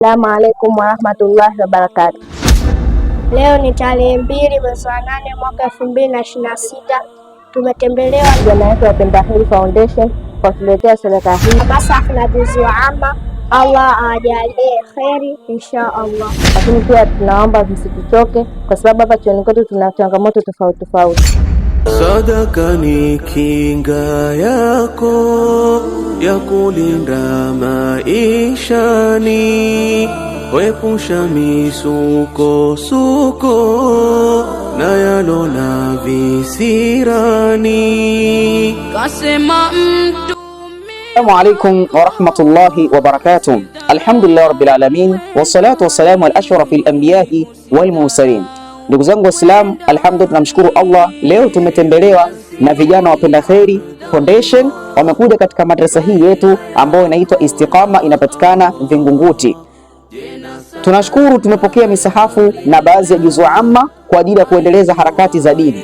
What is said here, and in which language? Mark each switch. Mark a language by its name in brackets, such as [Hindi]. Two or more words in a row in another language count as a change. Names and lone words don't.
[Arabic] السلام عليكم ورحمة الله وبركاته. [Swahili] Leo ni tarehe 2 mwezi wa 8 mwaka 2026. Tumetembelewa vijana wetu wa Penda Kheri Foundation kwa kuletea sadaka hii masafu na juzu amma. Allah ajalie kheri [Arabic] إن شاء الله. [Swahili] Lakini pia tunaomba msituchoke, kwa sababu hapa chuoni kwetu tuna changamoto tofauti tofauti. Sadaka ni kinga yako ya kulinda maishani, wepusha misukosuko na yalona visirani. Kasema mtu. [Arabic] السلام عليكم ورحمة الله وبركاته. الحمد لله رب العالمين والصلاة والسلام على أشرف الأنبياء والمرسلين. [Swahili] Ndugu zangu Waislamu, alhamdulillah, tunamshukuru Allah. Leo tumetembelewa na vijana wa Penda Kheri Foundation. Wamekuja katika madrasa hii yetu ambayo inaitwa Istiqama, inapatikana Vingunguti. Tunashukuru, tumepokea misahafu na baadhi ya juzu amma kwa ajili ya kuendeleza harakati za dini.